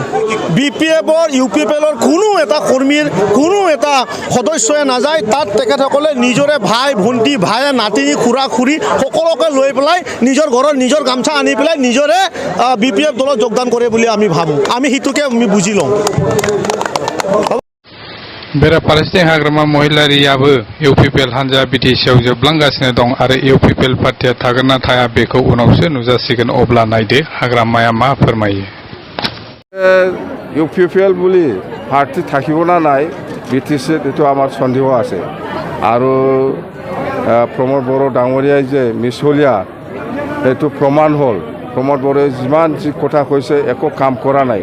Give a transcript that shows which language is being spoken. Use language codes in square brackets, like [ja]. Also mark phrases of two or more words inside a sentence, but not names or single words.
[as] বিপিএফৰ ইউপিপিএলৰ কোনো এটা কৰ্মীৰ কোনো এটা সদস্যই নাযায় তাত। তেখেতসকলে নিজৰে ভাই ভণ্টি ভাই নাতিনী খুৰা খুৰী সকলোকে লৈ পেলাই নিজৰ ঘৰৰ নিজৰ গামছা আনি পেলাই নিজৰে বিপিএফ দলত যোগদান কৰে বুলি আমি ভাবোঁ। আমি সেইটোকে আমি বুজি লওঁ। [brx] बेराफारसेथिं हाग्रामा महिलारियाबो इउपिपिएल हानजा बिटिसिआव जोबलांगासिनो दं आरो इउपिपिएल पार्टिया थागोन ना थाया बेखौ उनावसो नुजासिगोन। अब्ला नायदो हाग्रामाया मा फोरमायो। [as] ইউপিপিএল বুলি পাৰ্টি থাকিব না নাই বিটিচিত এইটো আমাৰ সন্দেহ আছে। আৰু প্ৰমোদ বড়ো ডাঙৰীয়াই যে মিছলীয়া এইটো প্ৰমাণ হ'ল। প্ৰমোদ বড়োৱে যিমান যি কথা কৈছে একো কাম কৰা নাই।